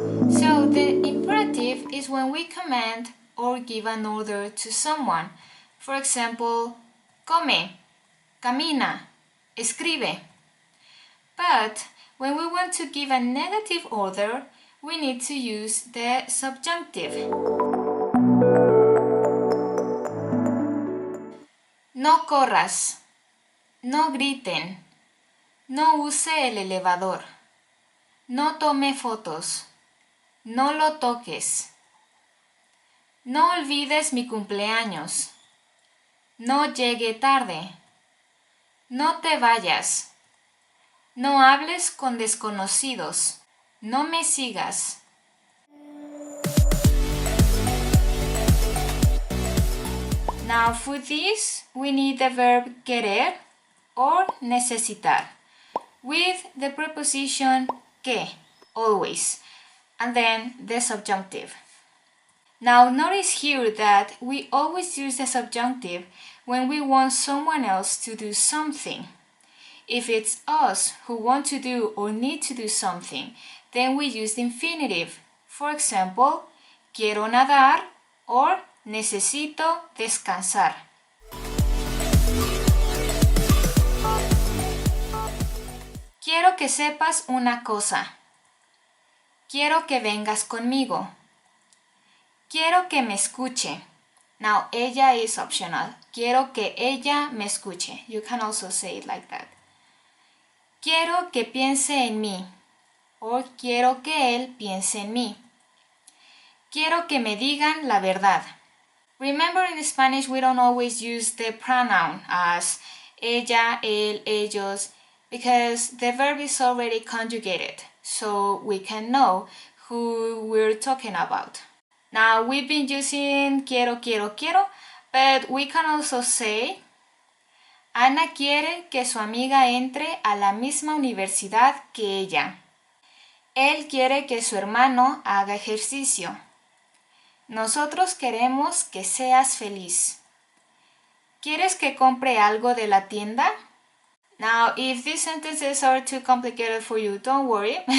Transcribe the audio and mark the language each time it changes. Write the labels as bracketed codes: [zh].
[en] So the imperative is when we command or give an order to someone. For example, come, [es] camina, escribe. [en] But when we want to give a negative order, we need to use the subjunctive. [es] No corras, no griten, no use el elevador, no tome fotos, no lo toques, no olvides mi cumpleaños, no llegue tarde, no te vayas, no hables con desconocidos, no me sigas. [en] Now for this, we need the verb querer or necesitar with the preposition que, always, and then the subjunctive. Now notice here that we always use the subjunctive when we want someone else to do something. If it's us who want to do or need to do something, then we use the infinitive. For example, [es] quiero nadar [en] or [es] necesito descansar. Quiero que sepas una cosa. Quiero que vengas conmigo. Quiero que me escuche. [en] Now, ella is optional. [es] Quiero que ella me escuche. [en] You can also say it like that. [es] Quiero que piense en mí. O quiero que él piense en mí. Quiero que me digan la verdad. [en] Remember, in Spanish, we don't always use the pronoun as ella, él, ellos, because the verb is already conjugated, so we can know who we're talking about. Now, we've been using quiero, but we can also say [es] Ana quiere que su amiga entre a la misma universidad que ella. Él quiere que su hermano haga ejercicio. Nosotros queremos que seas feliz. ¿Quieres que compre algo de la tienda? [en] Now, if these sentences are too complicated for you, don't worry.